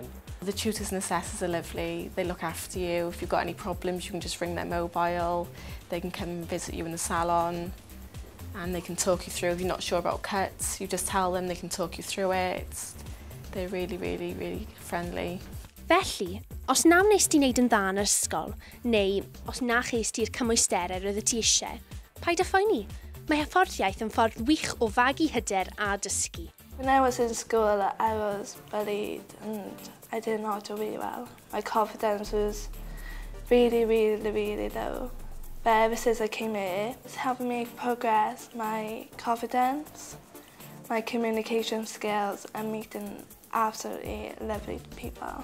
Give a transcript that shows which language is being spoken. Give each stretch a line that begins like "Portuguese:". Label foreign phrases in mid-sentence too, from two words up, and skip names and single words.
English: The tutors and assessors are lovely. They look after you. If you've got any problems, you can just ring their mobile. They can come and visit you in the salon, and they can talk you through. If you're not sure about cuts, you just tell them, they can talk you through it. They're really, really, really friendly.
Welsh: Felly, os na wnes ti wneud yn dda yn yr ysgol, neu os na ches ti'r cymwysterau roedd ti eisiau, paid â phoeni. Mae hyfforddiaeth yn ffordd wych o fagu hyder a dysgu.
English: When I was in school, I was bullied and I didn't know how to read well. My confidence was really, really, really low. But ever since I came here, it's helped me progress my confidence, my communication skills, and meeting absolutely lovely people.